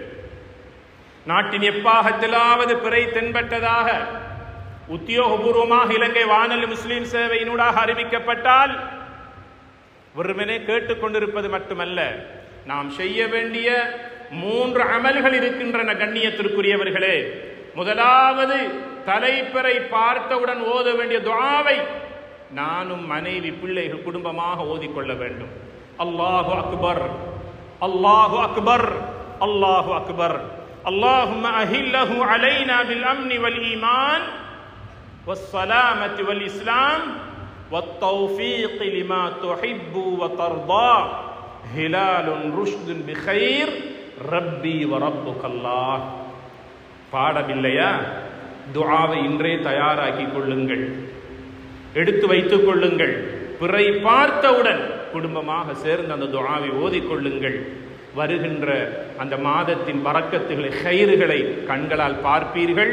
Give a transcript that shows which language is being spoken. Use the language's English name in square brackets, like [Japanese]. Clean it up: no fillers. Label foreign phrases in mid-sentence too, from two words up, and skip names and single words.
[Tamil] நாட்டின் எப்பாகத்திலாவது பிறை தென்பட்டதாக உத்தியோகபூர்வமாக இலங்கை வானொலி முஸ்லிம் சேவையினூடாக அறிவிக்கப்பட்டால் வெறுமனே கேட்டுக்கொண்டிருப்பது மட்டுமல்ல, நாம் செய்ய வேண்டிய 3 அமல்கள் இருக்கின்றன. கண்ணியத்திற்குரியவர்களே, முதலாவது தலைப்பிறை பார்த்தவுடன் ஓத வேண்டிய துஆவை நானும் மனைவி பிள்ளைகள் குடும்பமாக ஓதிக்கொள்ள வேண்டும். [Arabic] الله أكبر، الله أكبر، الله أكبر. اللهم أهله علينا بالأمن والإيمان والسلامة والإسلام والتوفيق لما تحب وترضى هلال رشد بخير ربي وربك الله. [Tamil] பாடவில்லையா? துஆவை இன்றே தயாராக்கி கொள்ளுங்கள், எடுத்து வைத்துக் கொள்ளுங்கள். பிறை பார்த்தவுடன் குடும்பமாக சேர்ந்து அந்த துஆவை ஓதிக்கொள்ளுங்கள். வருகின்ற அந்த மாதத்தின் பரக்கத்துகளை கைறுகளை கண்களால் பார்ப்பீர்கள்.